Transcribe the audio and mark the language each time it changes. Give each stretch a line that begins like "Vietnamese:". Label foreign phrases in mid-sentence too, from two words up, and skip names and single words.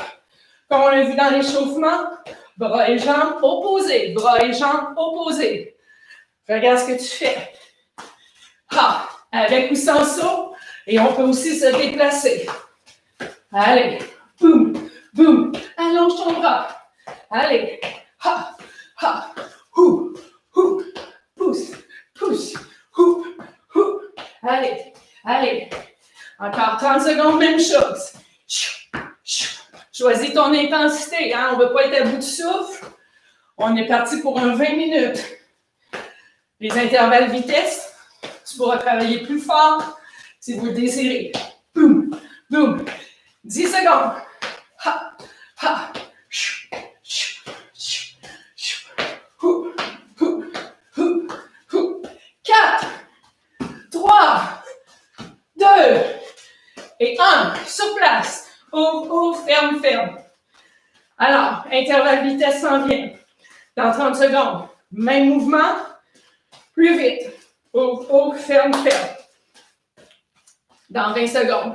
French: Comme on l'a vu dans l'échauffement, bras et jambes opposés. Bras et jambes opposés. Regarde ce que tu fais. Ha! Avec ou sans saut. Et on peut aussi se déplacer. Allez. Boum, boum. Allonge ton bras. Allez. Ha! Ha! Hou! Hou! Pousse! Pousse! Hou! Hou! Allez. Allez. Encore 30 secondes, même chose. Choisis ton intensité. Hein? On ne veut pas être à bout de souffle. On est parti pour un 20 minutes. Les intervalles vitesse, tu pourras travailler plus fort si vous le désirez. Boum, boum. 10 secondes. Ha, ha. Hou, hou, hou, hou. 4, 3, 2 et 1. Sur place. Ouvre, ferme, ferme. Alors, intervalle vitesse s'en vient. Dans 30 secondes, même mouvement, plus vite. Ouvre, ferme, ferme. Dans 20 secondes.